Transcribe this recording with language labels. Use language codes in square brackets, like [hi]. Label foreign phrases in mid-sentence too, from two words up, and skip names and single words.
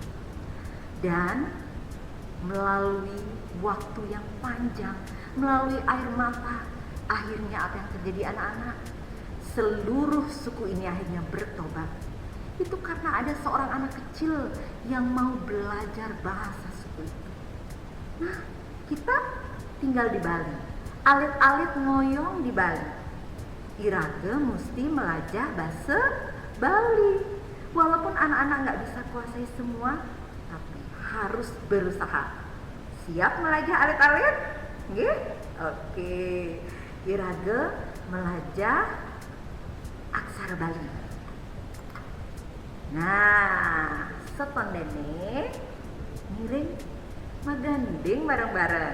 [id] Dan melalui waktu yang panjang, melalui air mata, akhirnya apa yang terjadi anak-anak? Seluruh suku ini akhirnya bertobat. Itu karena ada seorang anak kecil yang mau belajar bahasa suku itu. Nah, kita tinggal di Bali. [ban] Alit-alit ngoyong di Bali. Iraga mesti melajah bahasa Bali. [id] Walaupun anak-anak gak bisa kuasai semua, tapi harus berusaha. [ban] Siap melajah alit-alit? Nggih? Oke. Iraga melajah aksara Bali. Nah, setondene miring maganding bareng-bareng.